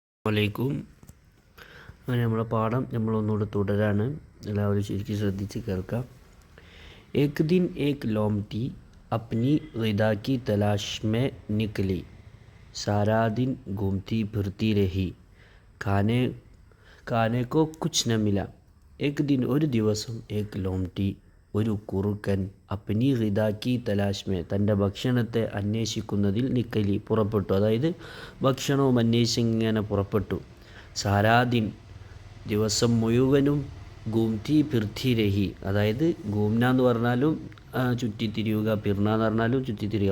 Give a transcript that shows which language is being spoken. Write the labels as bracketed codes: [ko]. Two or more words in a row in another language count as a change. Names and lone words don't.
[ml] അലൈക്കും. അങ്ങനെ നമ്മളെ പാഠം നമ്മളൊന്നുകൂടെ തുടരാണ്. എല്ലാവരും ശരിക്കും ശ്രദ്ധിച്ച് കേൾക്കാം. [hi] एक दिन एक लोमड़ी अपनी ग़िज़ा की तलाश में निकली. सारा दिन घूमती फिरती रही. खाने को कुछ न मिला. एक दिन [ml] ഒരു ദിവസം [hi] एक लोमड़ी [ml] ഒരു കുറുക്കൻ [hi] अपनी ग़िज़ा की तलाश में [ml] തൻ്റെ ഭക്ഷണത്തെ അന്വേഷിക്കുന്നതിൽ [hi] നിക്കലി പുറപ്പെട്ടു. [ml] അതായത് ഭക്ഷണവും അന്വേഷിച്ചിങ്ങനെ പുറപ്പെട്ടു. [hi] सारा दिन [ml] ദിവസം മുഴുവനും [hi] घूमती फिरती रही. [ml] അതായത് ഗൂംന എന്ന് പറഞ്ഞാലും ചുറ്റിത്തിരിയുക, പിർന എന്ന് പറഞ്ഞാലും ചുറ്റിത്തിരിയുക.